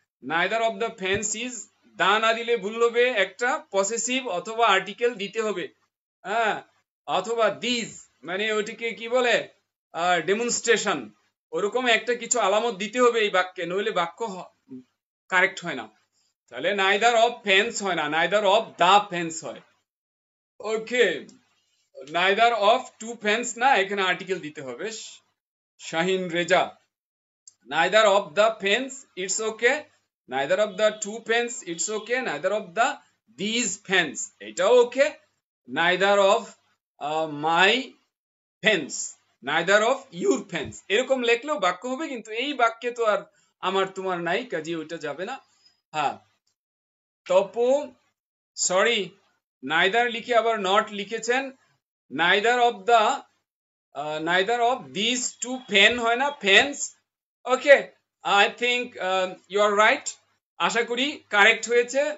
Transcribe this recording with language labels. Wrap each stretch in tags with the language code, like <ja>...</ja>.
<en>neither of the fence is,</en> <bn>দা না দিলে ভুল হবে, একটা পসেসিভ অথবা আর্টিকেল দিতে হবে, হ্যাঁ, অথবা দিস, মানে ওইটিকে কি বলে, ডেমনস্ট্রেশন, ওরকম একটা কিছু আলামত দিতে হবে এই বাক্যে, নইলে বাক্য কারেক্ট হয় না। তাহলে</bn> <en>neither of fence</en> <bn>হয় না,</bn> <en>Neither of the fence হয়, okay.</en> <bn>নাইদার অফ টু ফেন্স না, এখানে আর্টিকেল দিতে হবে।</bn> <en>Shahin Reza, neither of the fence, it's okay, neither of the two fence, it's okay, neither of the these fence,</en> <bn>এটাও ওকে,</bn> <en>neither of my fence, neither of your fence,</en> <bn>এরকম লিখলেও বাক্য হবে, কিন্তু এই বাক্যে তো আর আমার তোমার নাই, কাজে ওইটা যাবে না। হ্যাঁ,</bn> <en>Tapu, sorry, neither</en> <bn>লিখে আবার নট লিখেছেন,</bn> <en>neither of the neither of these two fen</en> <bn>হয় না,</bn> <en>fence, okay. I think you are right,</en> <bn>আশা করি কারেক্ট হয়েছে।</bn>